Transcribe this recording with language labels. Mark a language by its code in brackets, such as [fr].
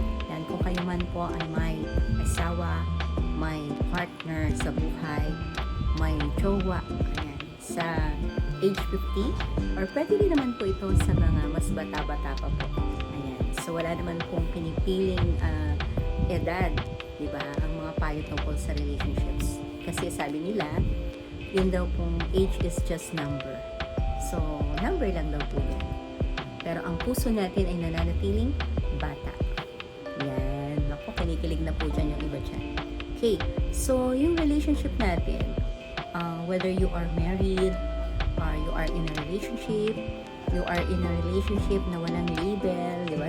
[tl] Yan, kung kayo man po ay may asawa, may partner sa buhay, may jowa, ayan, sa age 50, or pwede din naman po ito sa mga mas bata-bata pa po. Ayan. So, wala naman pong pinipiling edad, di ba, ang mga payo tungkol sa relationships. Kasi sabi nila, yun daw pong [en] age is just number. [tl] So, number lang daw po yan. Pero ang puso natin ay nananatiling bata. Yan. Naku, kinikilig na po dyan yung iba dyan. Okay. [en] So, yung relationship natin, whether you are married, or you are in a relationship, you are in a relationship [tl] na walang label, di ba?